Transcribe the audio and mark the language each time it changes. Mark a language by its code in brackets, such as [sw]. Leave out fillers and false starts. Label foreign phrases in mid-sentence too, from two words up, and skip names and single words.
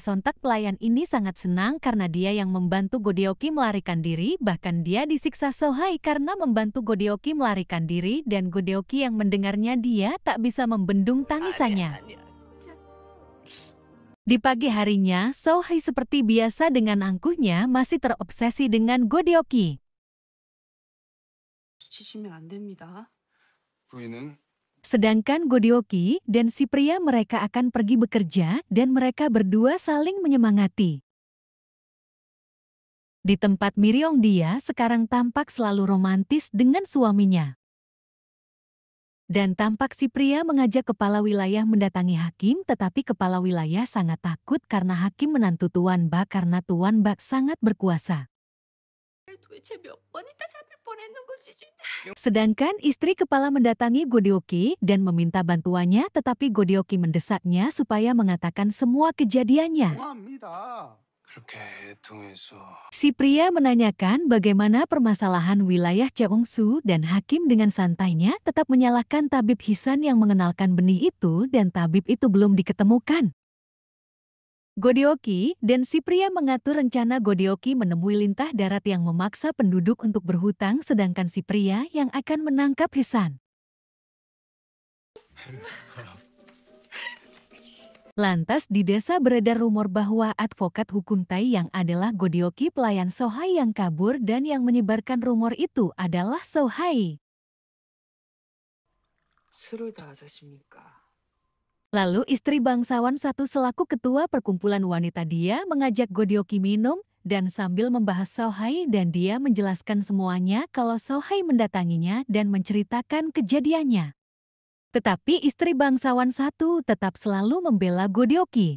[id] Sontak pelayan ini sangat senang karena dia yang membantu Godioki melarikan diri, bahkan dia disiksa Sohai karena membantu Godioki melarikan diri dan Godioki yang mendengarnya dia tak bisa membendung tangisannya. Di pagi harinya, Sohai seperti biasa dengan angkuhnya masih terobsesi dengan Godioki. [ko] 지시면 안 됩니다. 부인은 [id] Sedangkan Godioki dan si pria mereka akan pergi bekerja dan mereka berdua saling menyemangati. Di tempat Miriong dia sekarang tampak selalu romantis dengan suaminya. Dan tampak si pria mengajak kepala wilayah mendatangi hakim tetapi kepala wilayah sangat takut karena hakim menantu Tuan Bak karena Tuan Bak sangat berkuasa. [ko] 도대체 몇 번이나 잡을 뻔했는 것이 진짜. [id] Sedangkan istri kepala mendatangi Godioki dan meminta bantuannya tetapi Godioki mendesaknya supaya mengatakan semua kejadiannya. [ko] 그렇게 애통해서 [id] Si pria menanyakan bagaimana permasalahan wilayah Cheongsu dan hakim dengan santainya tetap menyalahkan tabib Hisan yang mengenalkan benih itu dan tabib itu belum diketemukan. Godioki dan si pria mengatur rencana Godioki menemui lintah darat yang memaksa penduduk untuk berhutang sedangkan si pria yang akan menangkap Hisan. Lantas di desa beredar rumor bahwa advokat hukum Tai yang adalah Godioki pelayan Sohai yang kabur dan yang menyebarkan rumor itu adalah Sohai. [ko] 술을 다 하셨습니까? [id] Lalu istri bangsawan satu selaku ketua perkumpulan wanita dia mengajak Godioki minum dan sambil membahas Sohai dan dia menjelaskan semuanya kalau Sohai mendatanginya dan menceritakan kejadiannya. Tetapi istri bangsawan satu tetap selalu membela Godioki.